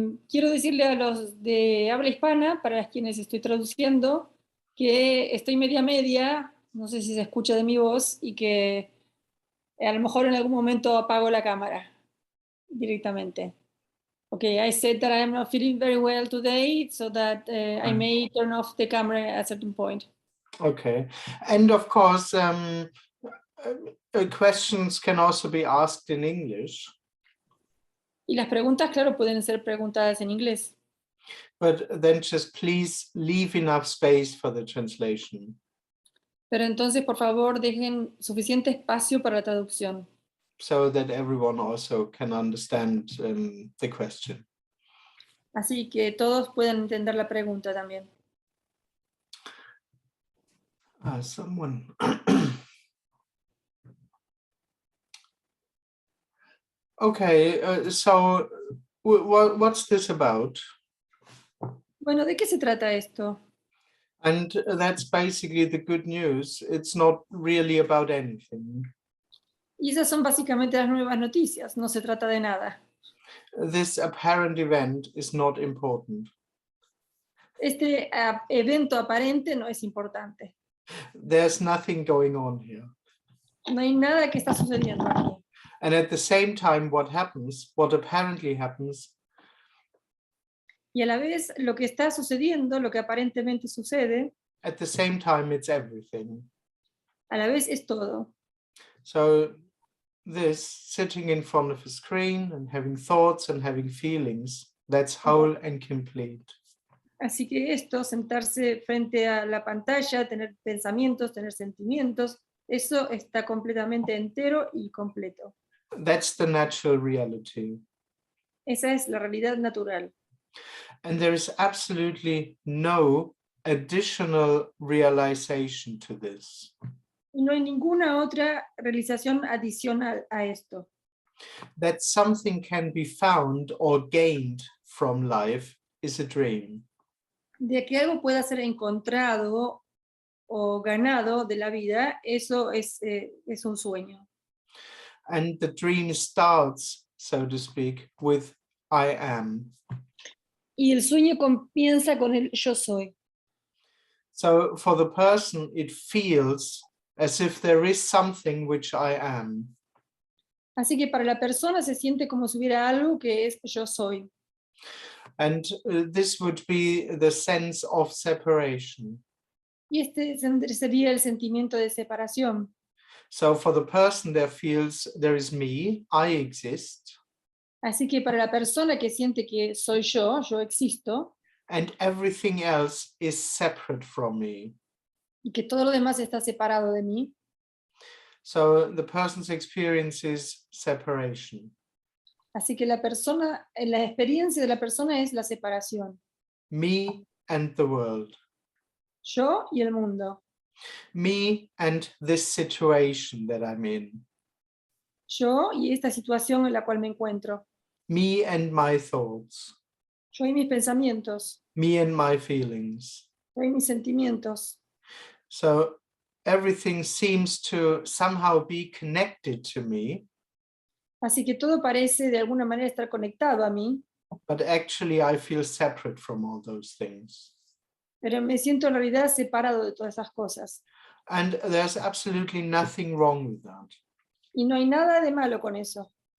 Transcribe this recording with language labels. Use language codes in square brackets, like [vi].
[es] Quiero decirle a los de habla hispana, para quienes estoy traduciendo, que estoy media, no sé si se escucha de mi voz, y que a lo mejor en algún momento apago la cámara directamente. [en] Okay, I said that I am not feeling very well today, so that I may turn off the camera at a certain point. Okay, and of course, questions can also be asked in English. [es] Y las preguntas, claro, pueden ser preguntadas en inglés. [en] But then just please leave enough space for the translation. [es] Pero entonces, por favor, dejen suficiente espacio para la traducción. [en] So that everyone also can understand the question. [es] Así que todos puedan entender la pregunta también. [en] Someone. Okay, so what's this about? [es] Bueno, ¿de qué se trata esto? [en] And that's basically the good news. It's not really about anything. [es] Y esas son básicamente las nuevas noticias, no se trata de nada. [en] This apparent event is not important. [es] Este evento aparente no es importante. [en] There's nothing going on here. [es] No hay nada que está sucediendo aquí. [en] And at the same time, what apparently happens, [es] Y a la vez lo que está sucediendo, lo que aparentemente sucede, [en] at the same time, it's everything. [es] a la vez es todo. [en] So this sitting in front of a screen and having thoughts and having feelings, that's whole and complete. [es] Así que esto, sentarse frente a la pantalla, tener pensamientos, tener sentimientos, eso está completamente entero y completo. [en] That's the natural reality. [es] Esa es la realidad natural. [en] And there is absolutely no additional realization to this. [es] Y no hay ninguna otra realización adicional a esto. [en] That something can be found or gained from life is a dream. [es] De que algo pueda ser encontrado o ganado de la vida, eso es un sueño. [en] And the dream starts, so to speak, with I am. [es] Y el sueño comienza con el yo soy. [en] So for the person, it feels as if there is something which I am. [es] Así que para la persona se siente como si hubiera algo que es yo soy. [en] And this would be the sense of separation. [es] Y este sería el sentimiento de separación. [en] So for the person, there is me, I exist. [es] Así que para la persona que siente que soy yo existo, [en] And everything else is separate from me. [es] y que todo lo demás está separado de mí, [en] So the person's experience is separation. [es] así que la experiencia de la persona es la separación. [en] Me and the world. [es] Yo y el mundo. [en] Me and this situation that I'm in. [es] Yo y esta situación en la cual me encuentro. [en] Me and my thoughts. [es] Yo y mis pensamientos. [en] Me and my feelings. [es] Yo y mis sentimientos. [en] So everything seems to somehow be connected to me. [es] Así que todo parece de alguna manera estar conectado a mí. [en] But actually I feel separate from all those things. [es] Pero me siento en realidad separado de todas esas cosas. [en] And there's absolutely nothing wrong with that. [es] Y no hay nada de malo con eso.